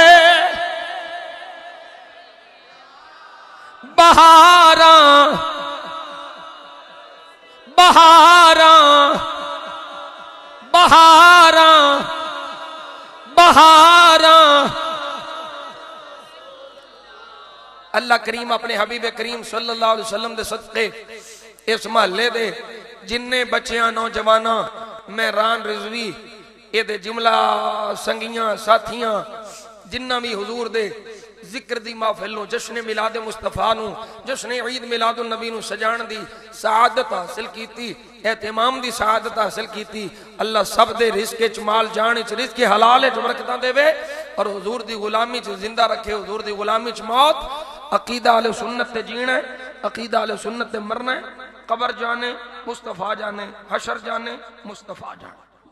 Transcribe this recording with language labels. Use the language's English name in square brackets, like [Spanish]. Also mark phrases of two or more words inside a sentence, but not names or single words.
[Punjabi] بہارا بہارا بہارا بہارا اللہ کریم اپنے حبیب کریم [Arabic] صلى الله عليه وسلم [Punjabi] دے صدقے اس محلے دے جنے بچیاں نوجواناں مہران رضوی یہ جملہ سنگیاں ساتھیاں جنہاں بھی حضور دے ذکر دی محفل نوں جشن میلاد مصطفیٰ نوں جشن عید میلاد النبی نوں سجان دی سعادت حاصل کیتی اہتمام دی سعادت حاصل کیتی اللہ سب دے رزق چ مال جان چ رزق حلال چ برکتاں دیوے اور حضور دی غلامی چ زندہ رکھے حضور دی غلامی چ موت عقیدہ اہل سنت تے جینا ہے عقیدہ اہل سنت تے مرنا ہے قبر جانے مصطفیٰ جانے حشر جانے مصطفیٰ جانے.